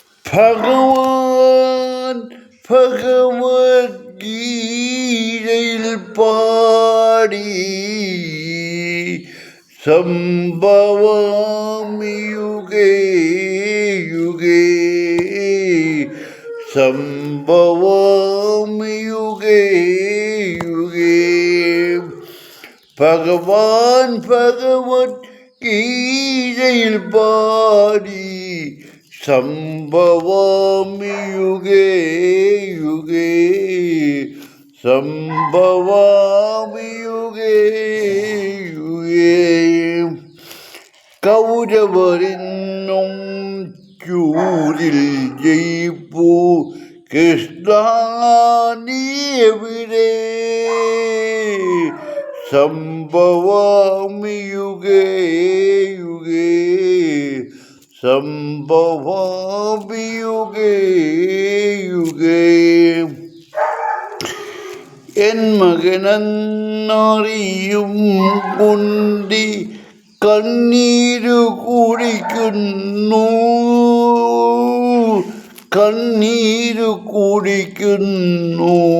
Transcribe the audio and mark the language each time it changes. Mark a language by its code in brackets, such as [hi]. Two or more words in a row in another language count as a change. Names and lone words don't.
[ml] ഭഗവാൻ ഭഗവത്ഗീതയിൽ പാടി [sa] സംഭവാമി യുഗേ യുഗേ സംഭവാമി യുഗേ യുഗേ. [ml] ഭഗവാൻ ഭഗവത്ഗീതയിൽ പാടി [sa] സംഭവാമി യുഗേ യുഗേ സംഭവാമി യുഗേ യുഗേ. [ml] കൗരവരിന്നും ചൂരിൽ ജയിപ്പൂ കൃഷ്ണ നീ എവിടെ [sa] സംഭവാമി യുഗേ യുഗേ സംഭവാമി യുഗേ യുഗേ. [ml] എൻ മകനെന്നറിയും കുണ്ടി കണ്ണീരു കുടിക്കുന്നു കണ്ണീരു കുടിക്കുന്നു.